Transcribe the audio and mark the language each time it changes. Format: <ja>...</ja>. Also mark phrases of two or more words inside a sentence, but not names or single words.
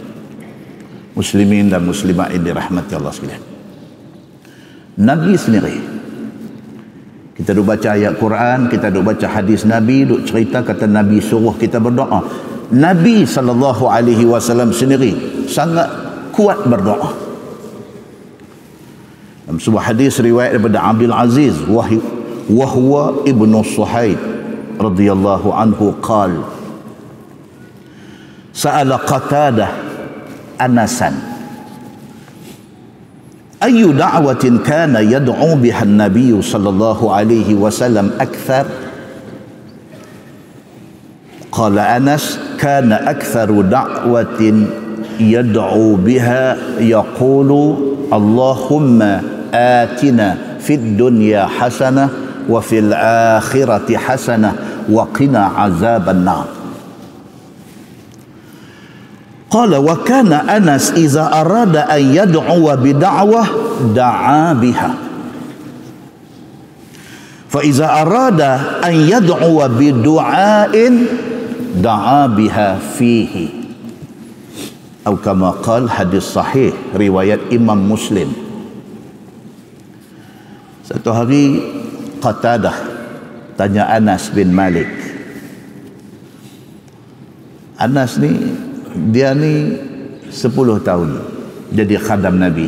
<ms>Muslimin dan muslimat yang dirahmati Allah sekalian, Nabi sendiri, kita duk baca ayat Quran, kita duk baca hadis Nabi, duk cerita kata Nabi suruh kita berdoa. Nabi SAW sendiri sangat kuat berdoa. Dalam sebuah hadis riwayat daripada</ms> <ar>عبد العزيز وهو ابن صهيب رضي الله عنه قال سأل قتادة أنسا أي دعوة كان يدعو بها النبي صلى الله عليه وسلم أكثر. قال أنس كان أكثر دعوة يدعو بها يقول اللهم آتنا في الدنيا حسنة وفي الآخرة حسنة وقنا عذاب النار. قال وكان أنس إذا أراد أن يدعو بدعوة دعا بها، فإذا أراد أن يدعو بدعاء دعا بها فيه، atau كما قال,</ar> <ms>hadis sahih riwayat Imam Muslim. Satu hari Qatadah tanya Anas bin Malik. Anas ni, dia ni 10 tahun jadi khadam Nabi.</ms>